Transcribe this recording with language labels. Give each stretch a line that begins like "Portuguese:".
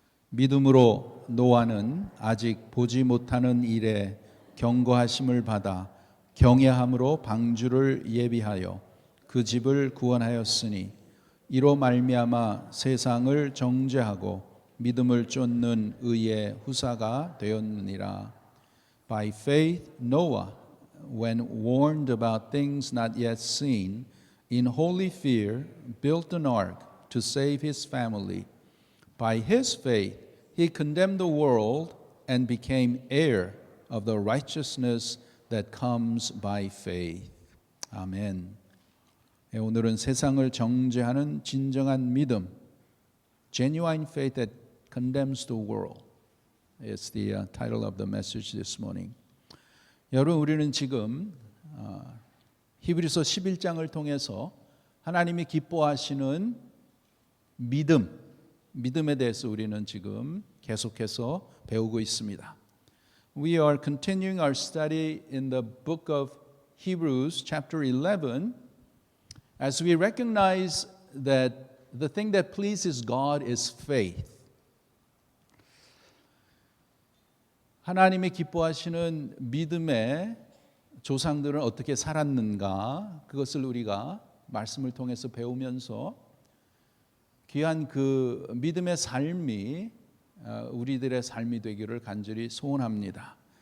Korean: 믿음으로 노아는 아직 보지 못하는 일에 경고하심을 받아 경외함으로 방주를 예비하여 그 집을 구원하였으니 이로 말미암아 세상을 정죄하고 믿음을 쫓는 의의 후사가 되었느니라.
English: By faith Noah, when warned about things not yet seen, in holy fear built an ark to save his family. By his faith he condemned the world and became heir of the righteousness that comes by faith.
Korean: 아멘. 오늘은 세상을 정죄하는 진정한 믿음,
English: genuine faith that condemns the world. It's the title of the message this morning.
Korean: 여러분, 우리는 지금 히브리서 11장을 통해서 하나님이 기뻐하시는 믿음에 대해서 우리는 지금 계속해서 배우고 있습니다.
English: We are continuing our study in the book of Hebrews chapter 11 as we recognize that the thing that pleases God is faith.
Korean: 하나님이 기뻐하시는 믿음의 조상들은 어떻게 살았는가, 그것을 우리가 말씀을 통해서 배우면서 귀한 그 믿음의 삶이 우리들의 삶이 되기를 간절히 소원합니다.